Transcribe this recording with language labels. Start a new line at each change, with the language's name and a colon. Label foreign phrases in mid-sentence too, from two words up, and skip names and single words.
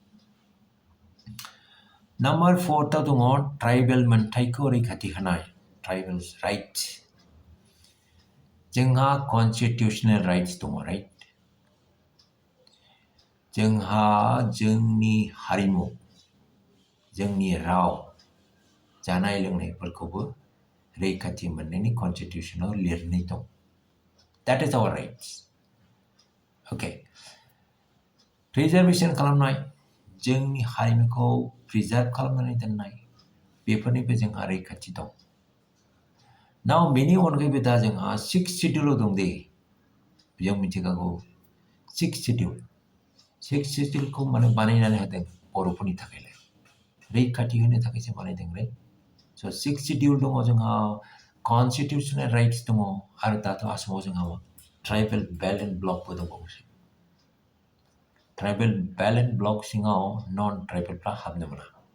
Bodo: नम्बर 4 आव दङ ट्राइबेल मोनथायखौ रैखाथि होनाय
English: tribal rights
Bodo: जोंहा
English: constitutional rights
Bodo: दङ राइट जोंहा जोंनि हारिमु जोंनि राव जानाय लोंनायफोरखौबो रैखाथि मोननायनि कन्स्टिटिउशनाव लिरनाय दं
English: that is our rights okay
Bodo: रिजार्भेसन खालामनाय जोंनि हारिमुखौ प्रिजार्भ खालामनानै दोननाय बेफोरनिबो जोंहा रैखाथि दं नाव बेनि अनगायैबो दा जोंहा 6 शेड्युल दं दे जों मिथिखागौ 6 शेड्युल 6 शेड्युलखौ माने बानायनानै होदों बर'फोरनि थाखायलाय रैखाथि होनो थाखायसो बानायदों राइट स' 6 शेड्युल दङ जोंहा
English: constitutional rights
Bodo: दङ आरो दाथ' आसामाव जोंहा
English: tribal balance blockbo
Bodo: दंबावोसो
English: tribal balance block
Bodo: सिङाव
English: non tribalfra
Bodo: हाबनो मोना